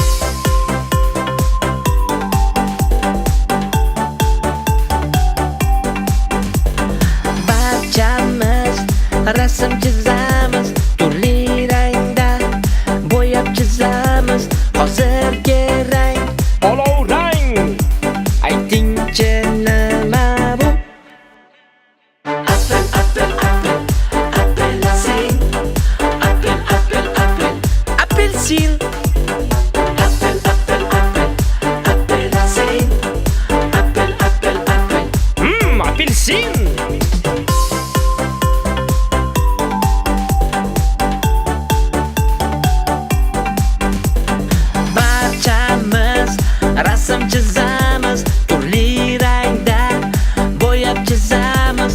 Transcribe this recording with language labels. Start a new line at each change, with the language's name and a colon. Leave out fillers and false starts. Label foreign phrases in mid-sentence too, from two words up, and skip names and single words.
Uzbek: Barchamiz rasm chizamiz, turli rangda bo'yab chizamiz. Hozirgi rang olov rang. Aytingchi nima bu?
English: Apple, apple, apple, appelsin. Apple, apple, apple, appelsin. Apple, apple, apple, appelsin. Apple, apple, apple.
Uzbek: Appelsin. Barchamiz rasm chizamiz, turli rangda bo'yab chizamiz.